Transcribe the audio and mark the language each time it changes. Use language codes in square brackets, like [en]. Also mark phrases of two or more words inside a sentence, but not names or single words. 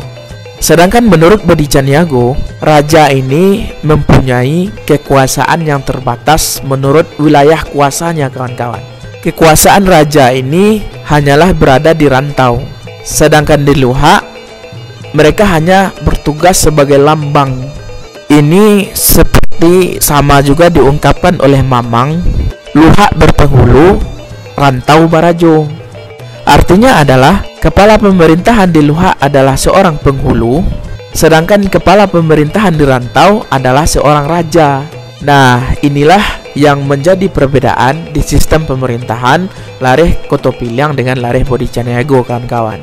[id] Sedangkan menurut Bodi Caniago, raja ini mempunyai kekuasaan yang terbatas menurut wilayah kuasanya, kawan-kawan. Kekuasaan raja ini hanyalah berada di rantau. Sedangkan di Luhak, mereka hanya bertugas sebagai lambang. Ini seperti sama juga diungkapkan oleh Mamang, [min] Luhak berpenghulu, rantau barajo. [id] Artinya adalah kepala pemerintahan di Luhak adalah seorang penghulu, sedangkan kepala pemerintahan di rantau adalah seorang raja. Nah, inilah yang menjadi perbedaan di sistem pemerintahan Lareh Kotopiliang dengan Lareh Bodi Caniago, kawan-kawan.